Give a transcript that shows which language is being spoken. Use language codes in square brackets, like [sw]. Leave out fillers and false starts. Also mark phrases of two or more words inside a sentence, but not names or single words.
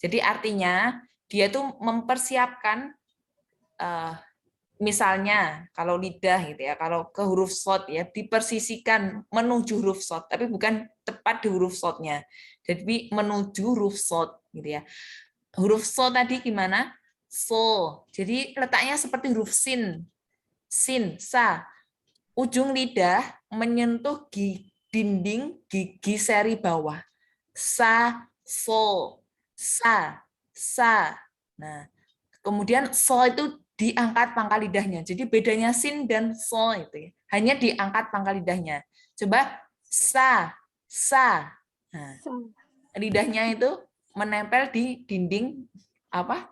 [id] Jadi artinya dia tuh mempersiapkan misalnya kalau lidah gitu ya, kalau ke huruf shad ya dipersisikan menuju huruf shad, tapi bukan tepat di huruf shadnya. Jadi menuju huruf shad gitu ya. Huruf shad tadi gimana? So. Jadi letaknya seperti huruf sin. Sin, sa. Ujung lidah menyentuh dinding gigi seri bawah. Sa, so, sa, sa. Nah, kemudian so itu diangkat pangkal lidahnya. Jadi bedanya sin dan so itu ya. Hanya diangkat pangkal lidahnya. Coba sa, sa. Nah, lidahnya itu menempel di dinding apa?